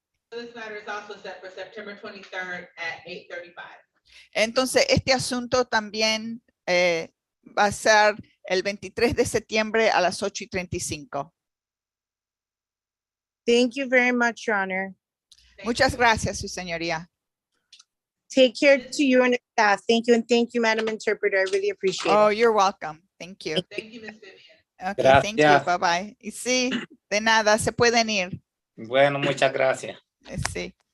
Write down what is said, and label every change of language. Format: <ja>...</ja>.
<en>This matter is also set for September 23rd at 8:35.</en> <es>Entonces, este asunto también va a ser el 23 de septiembre a las 8:35.</es> <en>Thank you very much, Your Honor.</en> <es>Muchas gracias, su señoría.</es> <en>Take care to you and your staff. Thank you, and thank you, Madam Interpreter. I really appreciate Oh, it. you're welcome. Thank you. Thank you, Ms. Vivian. Okay, thank you.</en> <es>Gracias.</es> <en>Bye-bye.</en> <es>Y sí, de nada, se pueden ir. Bueno, muchas gracias. Sí.</es>